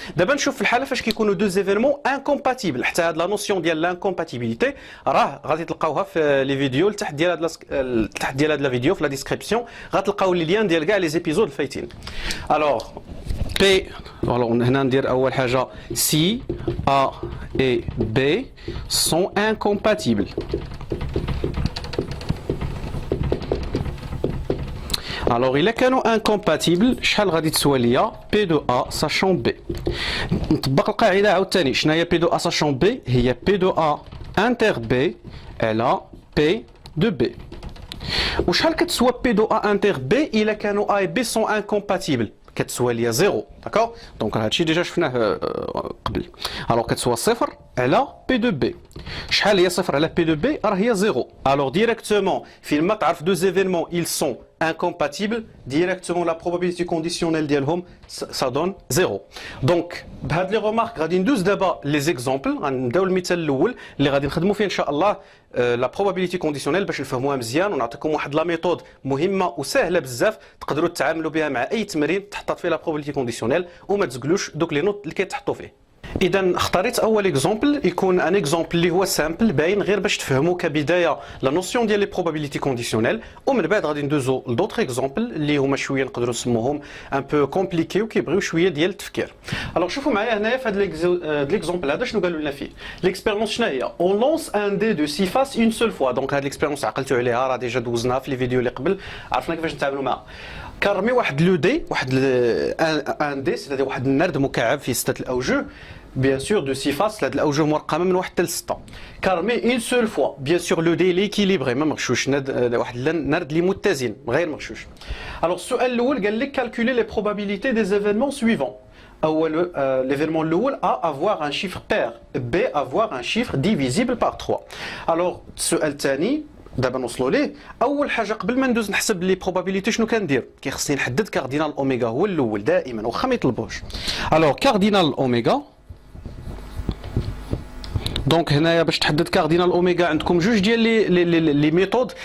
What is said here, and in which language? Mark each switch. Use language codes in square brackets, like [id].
[ar] دابا نشوف في الحاله فاش كيكونوا دو زيفينمون انكومباتيبل. حتى هاد لا نوسيون ديال لانكومباتيبيليتي راه غادي تلقاوها في لي فيديو تحت ديال هاد لا فيديو في لا ديسكريبسيون، غتلقاو لي ليان ديال كاع لي زيبيزود الفايتين. الوغ بي، هنا ندير اول حاجه سي ا [fr] et B sont incompatibles. Alors, il est [ar] كانوا [fr] incompatibles [ar] شحال غادي تسوى ليا [fr] P de A sachant B. [ar] نطبق القاعدة عاوتاني. شنو هي P de A sachant B؟ هي P de A inter B elle P de B. وشحال كتسوى P de A inter B إلا كانوا A et B sont incompatibles؟ كتسوى ليا 0. داكور؟ دونك هادشي ديجا شفناه قبل. الوغ كتسوى 0 على P de B. شحال هي 0 على P de B؟ راه هي 0. الوغ ديريكتومون فيما تعرف [fr] deux événements ils sont incompatibles, directement la probabilité conditionnelle [ar] ديالهم [fr] ça donne 0. [ar] Donc بهاد لي remarques غادي ندوز دابا les exemples. غنبداو المثال الاول اللي غادي نخدموا فيه ان شاء الله لا probabilité conditionnelle باش نفهموها مزيان ونعطيكم واحد لا ميثود مهمه وسهله بزاف تقدروا تتعاملوا بها مع اي تمرين تحطط فيه لا probabilité conditionnelle وما تزقلوش دوك لي نوت اللي كيتحطوا فيه. اذا اختاريت اول اكزومبل يكون ان اكزومبل اللي هو سامبل باين غير باش تفهموا كبدايه لا نوسيون ديال لي بروبابيليتي كونديسيونيل ومن بعد غادي ندوزو لدوطخ اكزومبل اللي هما شويه نقدروا نسموهم ان بو كومبليكي وكيبغيو شويه ديال التفكير. الوغ شوفوا معايا هنايا في هذا ليكزومبل هذا شنو قالوا لنا فيه. ليكسبيريونس شنو هي؟ اون لونس ان دي دو 6 فاس اون سول فوا. دونك هاد ليكسبيريونس عقلتوا عليها راه ديجا دوزناها في لي فيديو اللي قبل عرفنا كيفاش نتعاملوا معها. كنرمي واحد لو دي واحد ان دي سيتادير واحد النرد مكعب فيه 6 الاوجه [fr] bien sûr de 6 faces [ar] هاد الاوجه مرقمه من 1 حتى ل 6 كارمي اون سول فوا bien sûr لو دي ليكيليبري ما مغشوش واحد النرد اللي متزن غير مغشوش. الوغ السؤال الاول قال لك [fr] calculer les probabilités des événements suivants. [ar] اول [fr] l'événement [ar] الاول [fr] A avoir un chiffre pair B avoir un chiffre divisible par 3. [ar] الوغ السؤال الثاني دابا نوصلوا ليه. اول حاجه قبل ما ندوز نحسب لي بروبابيليتي شنو كندير؟ كيخصني نحدد كاردينال اوميغا هو الاول دائما واخا ما يطلبوش. الوغ كاردينال اوميغا دونك هنايا باش تحدد كاردينال اوميغا عندكم جوج ديال لي ميثود.